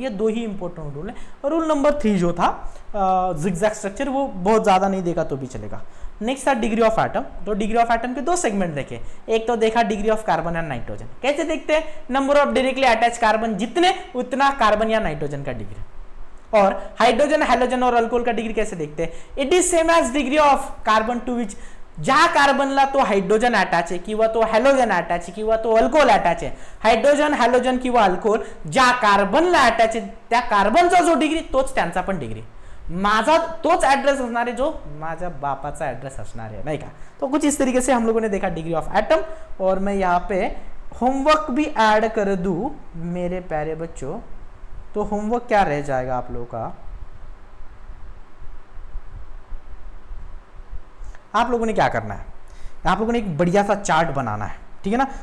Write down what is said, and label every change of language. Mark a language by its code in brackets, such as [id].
[hi] ये दो ही important rule है। और रूल नंबर 3 जो था जिगजैग स्ट्रक्चर, वो बहुत ज्यादा नहीं देखा तो भी चलेगा। नेक्स्ट था डिग्री ऑफ एटम। तो डिग्री ऑफ एटम के दो सेगमेंट देखे, एक तो देखा degree of carbon and nitrogen. कैसे देखते हैं? Number of directly attach carbon जितने, उतना कार्बन या नाइट्रोजन का डिग्री। और हाइड्रोजन, हैलोजन और अल्कोहल का डिग्री कैसे देखते हैं? [en] it is same as degree of carbon to which, [mr] ज्या कार्बनला तो हाइड्रोजन अटॅच आहे किंवा तो हॅलोजन अटॅच आहे किंवा तो अल्कोहोल अटॅच आहे, हायड्रोजन हॅलोजन किंवा अल्कोहोल ज्या कार्बनला अटॅच आहे त्या कार्बनचा जो डिग्री तोच त्यांचा पण डिग्री, माझा तोच एड्रेस असणार आहे जो माझ्या बापाचा एड्रेस असणार है, नहीं का? [hi] तो कुछ इस तरीके से हम लोगों ने देखा डिग्री ऑफ एटम। और मैं यहाँ पे होमवर्क भी ऐड कर दूं मेरे प्यारे बच्चों, तो होमवर्क क्या रह जाएगा आप लोगों का? आप लोगों ने क्या करना है, आप लोगों ने एक बढ़िया सा चार्ट बनाना है, ठीक है ना?